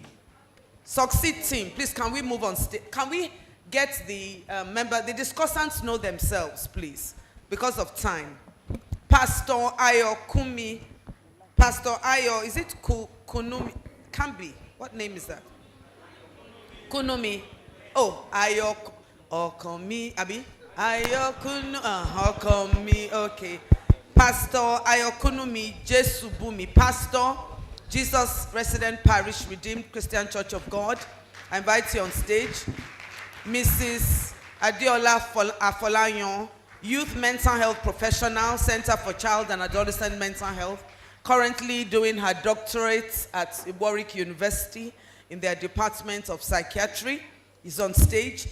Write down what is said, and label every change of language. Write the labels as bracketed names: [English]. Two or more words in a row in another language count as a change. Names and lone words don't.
[English] Succeed team, please, can we move on stage? Can we get the the discussants know themselves, please, because of time. Pastor Ayo Kumi. Pastor Ayo, is it Kunumi? Can't be. What name is that? Kunumi. Oh, Ayo Okomi, Abi? Ayo Kunu, Okomi, okay. Pastor Ayo Kunumi Jesubumi, Pastor, Jesus Resident Parish Redeemed Christian Church of God. I invite you on stage. Mrs. Adiola Afolayan, Youth Mental Health Professional, Center for Child and Adolescent Mental Health, currently doing her doctorate at Warwick University in their Department of Psychiatry, is on stage.